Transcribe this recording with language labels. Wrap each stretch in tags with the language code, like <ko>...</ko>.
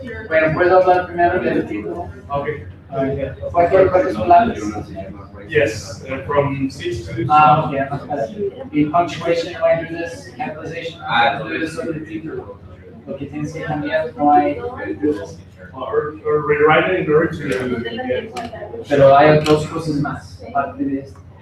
<es>Bueno, ¿puedo hablar primero del título?</es> <en>Okay.</en> <es>¿Cuántas palabras?</es> <en>Yes, from 6 to. Okay, the punctuation, do I do this? Capitalization? Do this</en> <es>sobre el título. Lo que tienes que cambiar, no hay.</es> <en>Or rewrite it in order to.</en> <es>Pero hay dos cosas más, aparte de esto.</es>